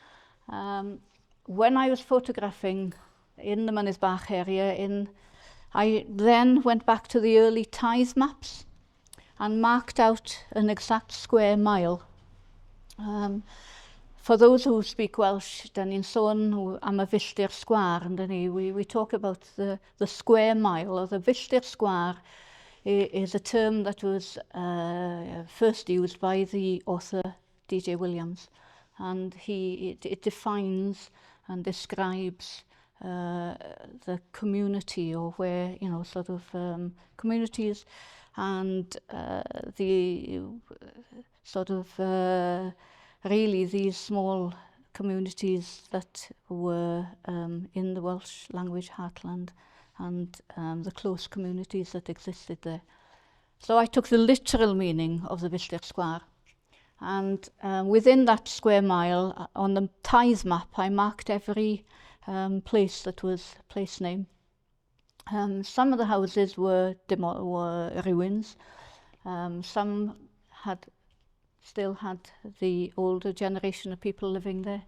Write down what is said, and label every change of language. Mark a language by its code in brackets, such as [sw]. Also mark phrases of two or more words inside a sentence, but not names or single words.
[en] When I was photographing in the Mynydd Bach area, I then went back to the early tithe maps and marked out an exact square mile. For those who speak Welsh, [cy] dan ni'n sôn am y filltir sgwar, [en] and we talk about the square mile, or the [cy] filltir sgwar [en] is a term that was first used by the author D.J. Williams, and it defines and describes the community, or where, you know, sort of communities, and the sort of really these small communities that were in the Welsh language heartland, and the close communities that existed there. So I took the literal meaning of the [cy] filltir sgwar, [en] And within that square mile, on the tithe map, I marked every place that was a place name. Some of the houses were ruins. Some still had the older generation of people living there.